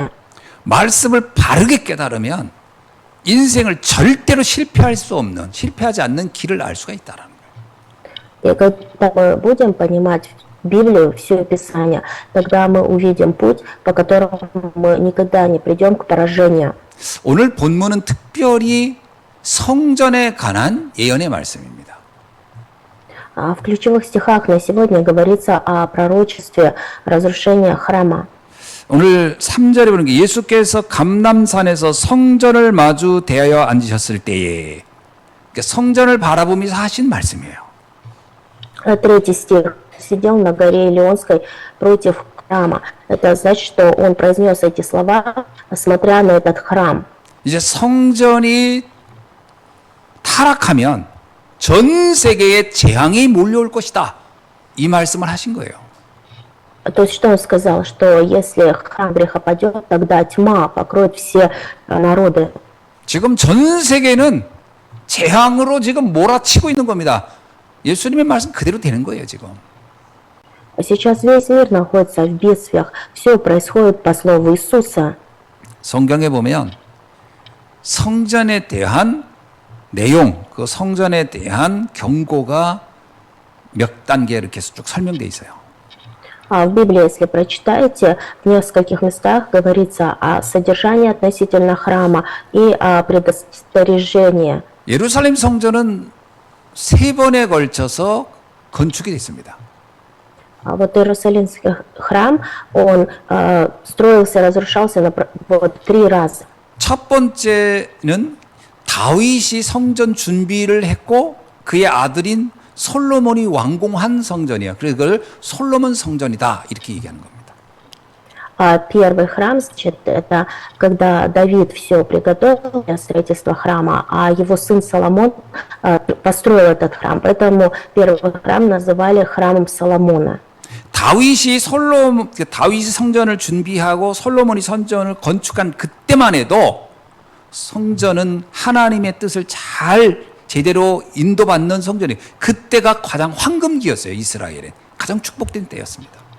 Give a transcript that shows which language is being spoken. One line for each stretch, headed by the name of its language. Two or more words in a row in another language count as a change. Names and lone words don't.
Korean: 말씀을 바르게 깨달으면 인생을 절대로 실패하지 않는 길을 알 수가 있다라는 거예요.
Russian: И когда мы будем понимать Библию, все Писание, тогда мы увидим путь, по которому мы никогда не придем к поражению.
Korean: 오늘 본문은 특별히 성전에 관한 예언의 말씀입니다.
Russian: В ключевых стихах на сегодня говорится о пророчестве разрушения храма.
Korean: 오늘 3절에 보는 게 예수께서 감람산에서 성전을 마주 대하여 앉으셨을 때에 그러니까 성전을 바라보면서 하신 말씀이에요.
Russian: 3 стих. Сидел на горе Илионской против храма. Это значит, что он произнес эти слова, смотря на этот храм.
Korean: 이제 성전이 타락하면 전 세계에 재앙이 몰려올 것이다. 이 말씀을 하신 거예요.
Russian: То есть, что он сказал, что если храм грехопадет, тогда тьма покроет все народы.
Korean: 지금 전 세계는 재앙으로 지금 몰아치고 있는 겁니다. 예수님의 말씀 그대로 되는 거예요, 지금.
Russian: Сейчас весь мир находится в бедствиях. Все происходит по слову Иисуса.
Korean: 성경에 보면 성전에 대한 내용, 그 성전에 대한 경고가 몇 단계 이렇게 쭉 설명되어 있어요.
Russian: В Библии, если прочитаете, в нескольких местах говорится о содержании относительно храма и о предостережении.
Korean: 예루살렘 성전은 3번에 걸쳐서 건축이 됐습니다.
Russian: Вот Иерусалимский храм, он строился, разрушался вот 3 раза.
Korean: 첫 번째는 다윗이 성전 준비를 했고 그의 아들인 솔로몬이 완공한 성전이야. 그래서 그걸 솔로몬 성전이다 이렇게 얘기하는 겁니다.
Russian: Первый храм, значит, это когда Давид все приготовил для строительства храма, а его сын Соломон построил этот храм. Поэтому первый храм называли храмом Соломона.
Korean: 다윗이 성전을 준비하고 솔로몬이 성전을 건축한 그때만 해도 성전은 하나님의 뜻을 잘 제대로 인도받는 성전이 그때가 가장 황금기였어요. 이스라엘에 가장 축복된 때였습니다.